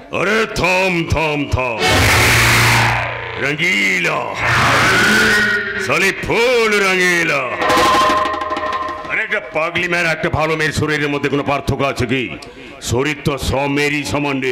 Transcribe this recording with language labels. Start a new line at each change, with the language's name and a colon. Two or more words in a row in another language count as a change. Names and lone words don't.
Hindi: अरे थम थम थम, रंगीला साली फूल रंगीला।
Bangla: আরে একটা পাগলি মেয়ের একটা ভালো মেয়ের শরীরের মধ্যে কোনো পার্থক্য আছে কি? শরীর তো সব মেয়েরই সমান রে।